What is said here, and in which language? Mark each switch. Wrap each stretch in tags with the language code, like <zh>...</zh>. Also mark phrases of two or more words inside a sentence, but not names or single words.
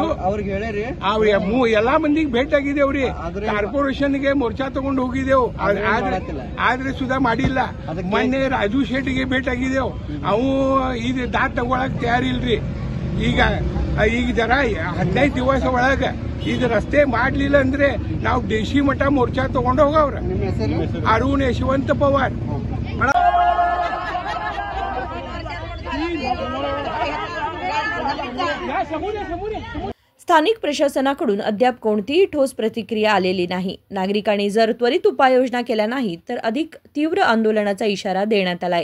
<kn>ಎಲ್ಲಾ ಮಂದಿಗೆ ಭೇಟಿಯಾಗಿದ್ದೇವ್ರಿ, ಕಾರ್ಪೊರೇಷನ್ಗೆ ಮೋರ್ಚಾ ತಗೊಂಡು ಹೋಗಿದ್ದೇವು, ಆದ್ರೆ ಸುಧಾ ಮಾಡಿಲ್ಲ। ಮೊನ್ನೆ ರಾಜು ಶೆಟ್ಟಿಗೆ ಭೇಟಿಯಾಗಿದ್ದೇವು, ಅವು ಇದು ದಾಟ್ ತಗೊಳಕ್ ತಯಾರಿಲ್ರಿ। ಈಗ ಜರ 15 ದಿವಸ ಒಳಗ ಇದು ರಸ್ತೆ ಮಾಡ್ಲಿಲ್ಲ ಅಂದ್ರೆ ನಾವು ದೇಶಿ ಮಠ ಮೋರ್ಚಾ ತಗೊಂಡು ಹೋಗವ್ರ। ಅರುಣ್ ಯಶವಂತ ಪವಾರ್</kn> <mr>स्थानिक प्रशासनाकडून अद्याप कोणतीही ठोस प्रतिक्रिया आलेली नाही। नागरिकांनी जर त्वरित उपाययोजना केल्या नाही तर अधिक तीव्र आंदोलनाचा इशारा देण्यात आलाय।</mr>